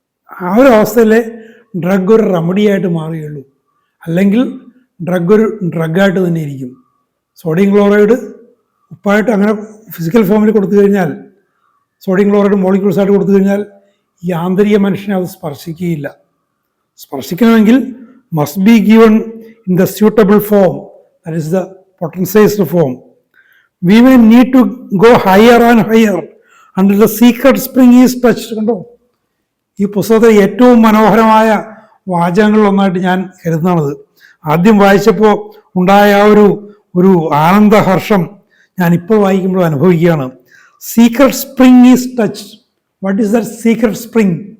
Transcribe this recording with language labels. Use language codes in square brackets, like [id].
[ml] ആ ഒരു അവസ്ഥയിലെ ഡ്രഗ് ഒരു റെമഡിയായിട്ട് മാറുകയുള്ളൂ. അല്ലെങ്കിൽ ഡ്രഗ് ഒരു ഡ്രഗായിട്ട് തന്നെ ഇരിക്കും. സോഡിയം ക്ലോറൈഡ് ഉപ്പായിട്ട് അങ്ങനെ ഫിസിക്കൽ ഫോമിൽ കൊടുത്തു കഴിഞ്ഞാൽ, സോഡിയം ക്ലോറൈഡ് മോളിക്യൂൾസ് ആയിട്ട് കൊടുത്തു കഴിഞ്ഞാൽ ഈ ആന്തരിക മനുഷ്യനെ അത് സ്പർശിക്കുകയില്ല. സ്പർശിക്കണമെങ്കിൽ [en] must be given in the suitable form, that is the potentized form. We may need to go higher and higher until the secret spring is touched. [ml] കണ്ടോ, ഈ പുസ്തകത്തിലെ ഏറ്റവും മനോഹരമായ വാചകങ്ങളിലൊന്നായിട്ട് ഞാൻ കരുതുന്നതാണത്. ആദ്യം വായിച്ചപ്പോൾ ഉണ്ടായ ആ ഒരു ആനന്ദഹർഷം ഞാൻ ഇപ്പോൾ വായിക്കുമ്പോൾ അനുഭവിക്കുകയാണ്. [en] Secret spring is touched. What is that secret spring?